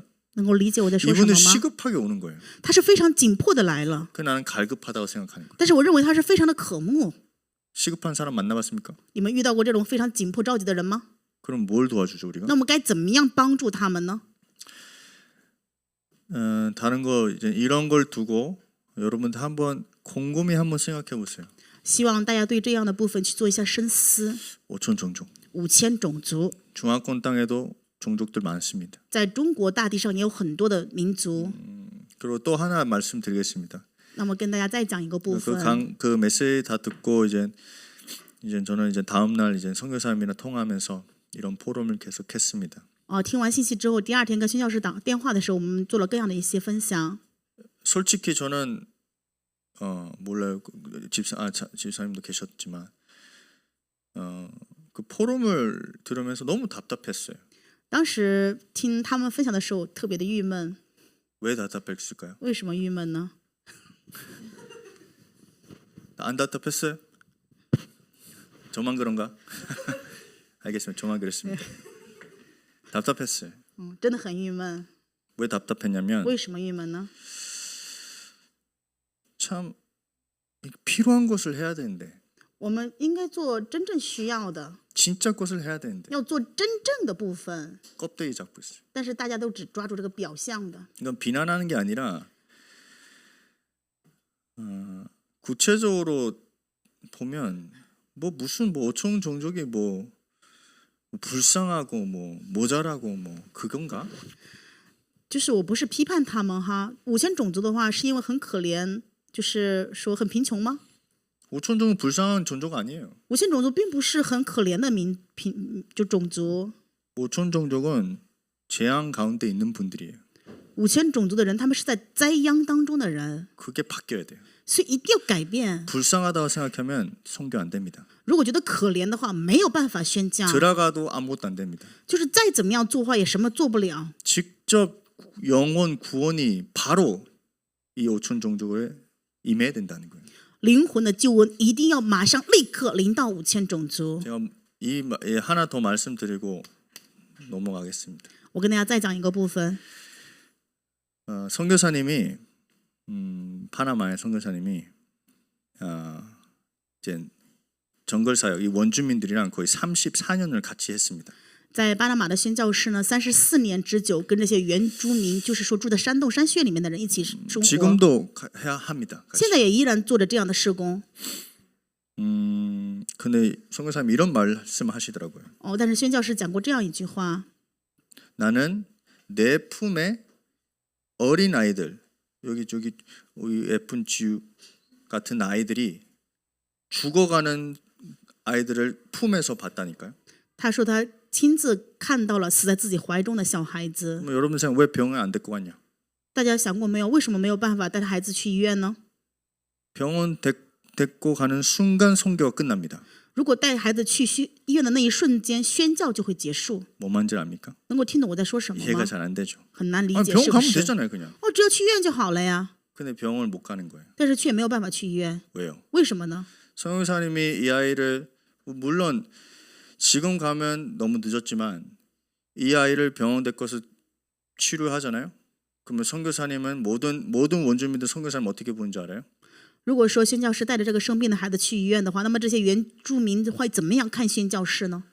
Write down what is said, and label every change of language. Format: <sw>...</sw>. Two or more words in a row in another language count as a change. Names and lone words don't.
<zh>能够理解我在说什么</zh> <ko>이분은</ko> <zh>吗？</zh> <ko>시급하게 오는 거예요.</ko> <zh>他是非常紧迫的来了，</zh> <ko>그 나는 갈급하다고 생각하는 거예요.</ko> <zh>但是我认为他是非常的渴慕。</zh> <ko>시급한 사람 만나봤습니까?</ko> <zh>你们遇到过这种非常紧迫着急的人吗？</zh> <ko>그럼 뭘 도와주죠 우리가?</ko> <zh>那我们该怎么样帮助他们呢？</zh> <ko>다른 거 이제 이런 걸 두고 여러분들 한번 곰곰이 한번 생각해 보세요.</ko> <zh>希望大家对这样的部分去做一下深思。</zh> <ko>5천 종족.</ko> <zh>5000 种族，</zh> <ko>중화권 땅에도 종족들 많습니다.</ko> <zh>在中国大地上也有很多的民族。</zh> <ko>그리고 또 하나 말씀드리겠습니다.</ko> <zh>那么跟大家再讲一个部分，</zh> <ko>그 메시지 다 듣고 이제 저는 이제 다음 날 이제 선교사님이랑 통화하면서 이런 포럼을 계속했습니다.</ko> <zh>听完信息之后，第二天跟宣教士打电话的时候，我们做了各样的一些分享。</zh> <ko>솔직히 저는 몰라요. 집사님도 계셨지만 그 포럼을 들으면서 너무 답답했어요.</ko> <zh>当时听他们分享的时候，特别的郁闷。</zh> <ko>왜 답답했을까요?</ko> <zh>为什么郁闷呢？</zh> <ko>안 답답했어요? 저만 그런가? 알겠습니다. 저만 그랬습니다. 답답했어요.</ko> <zh>真的很郁闷。</zh> <ko>왜 답답했냐면</ko> <zh>为什么郁闷呢？</zh> <ko>참 필요한 것을 해야 되는데</ko> <zh>我们应该做真正需要的，</zh> <ko>진짜 것을 해야 되는데</ko> <zh>要做真正的部分，</zh> <ko>껍데기 잡고 있어요.</ko> <zh>但是大家都只抓住这个表象的。</zh> <ko>이건 비난하는 게 아니라 구체적으로 보면 뭐 무슨 뭐 5천 종족이 뭐 불쌍하고 뭐 모자라고 뭐 그건가?</ko> <zh>就是我不是批判他们哈，5000种族的话是因为很可怜，就是说很贫穷吗？</zh> <ko>5천 종은 불쌍한 종족 아니에요.</ko> <zh>5000 种族并不是很可怜的就种族，</zh> <ko>5천 종족은 재앙 가운데 있는 분들이에요.</ko> <zh>5000 种族的人，他们是在灾殃当中的人，</zh> <ko>그게 바뀌어야 돼요.</ko> <zh>所以一定要改变。</zh> <ko>불쌍하다고 생각하면 선교 안 됩니다.</ko> <zh>如果觉得可怜的话，没有办法宣教，</zh> <ko>들어가도 아무것도 안 됩니다.</ko> <zh>就是再怎么样做的话，也什么做不了。</zh> <ko>직접 영혼 구원이 바로 이 5천 종족에 임해야 된다는 거예요.</ko> <zh>灵魂的救恩一定要马上立刻临到5000种族。</zh> <ko>제가 하나 더 말씀드리고 넘어가겠습니다.</ko> <zh>我跟大家再讲一个部分，</zh> <ko>선교사님이 파나마의 선교사님이 이제 정글 사역 이 원주민들이랑 거의 34년을 같이 했습니다.</ko> <zh>在巴拿马的宣教士呢，34年之久跟这些原住民，就是说住在山洞山穴里面的人一起生活，</zh> <ko>지금도 해야 합니다.</ko> <zh>现在也依然做着这样的事工。</zh> <ko>근데 선교사님이 이런 말씀하시더라고요.</ko> <zh>但是宣教士讲过这样一句话：</zh> <ko>나는 내 품에 어린 아이들 여기 저기 우리 예쁜 지우 같은 아이들이 죽어가는 아이들을 품에서 봤다니까요.</ko> <zh>他说他亲自看到了死在自己怀中的小孩子。</zh> <ko>여러분 생각 왜 병원 안 데리고 갔냐?</ko> <zh>大家想过没有，为什么没有办法带他孩子去医院呢？</zh> <ko>병원 데리고 가는 순간 선교가 끝납니다.</ko> <zh>如果带孩子去医院的那一瞬间，宣教就会结束。</zh> <ko>뭐 말인지 압니까?</ko> <zh>能够听懂我在说什么</zh> <ko>이해가</ko> <zh>吗？</zh> <ko>잘 안 되죠.</ko> <zh>很难理</zh> <ko>아니,</ko> <zh>解，</zh> <ko>병원</ko> <zh>是不</zh> <ko>가면</ko> <zh>是？</zh> <ko>되잖아요, 그냥.</ko> <zh>只要去医院就好了呀。</zh> <ko>근데 병원을 못 가는 거예요.</ko> <zh>但是却没有办法去医院，</zh> <ko>왜요?</ko> <zh>为什么呢？</zh> <ko>선교사님이 이 아이를 물론 지금 가면 너무 늦었지만 이 아이를 병원 데려가서 치료하잖아요. 그러면 선교사님은 모든 원주민들 선교사님 어떻게 보는지 알아요?</ko> <zh>如果说宣教士带着这个生病的孩子去医院的话，那么这些原住民会怎么样看宣教士呢？</zh>